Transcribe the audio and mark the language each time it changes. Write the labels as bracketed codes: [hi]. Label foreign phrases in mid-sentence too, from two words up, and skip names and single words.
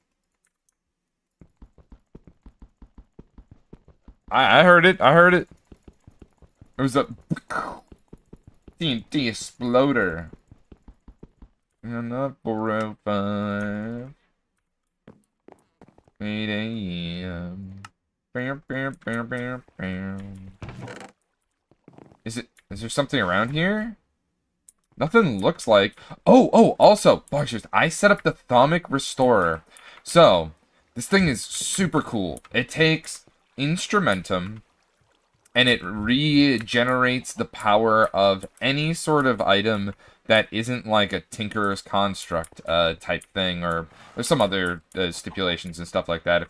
[en] I heard it. I heard it. It was a TNT exploder. And up 405. 8 a.m. Bam, bam, bam, bam, bam. Is there something around here? Nothing looks like... Oh, also, Bogsters, I set up the Thaumic Restorer. So, this thing is super cool. It takes instrumentum, and it regenerates the power of any sort of item that isn't like a Tinkerer's Construct type thing, or there's some other stipulations and stuff like that.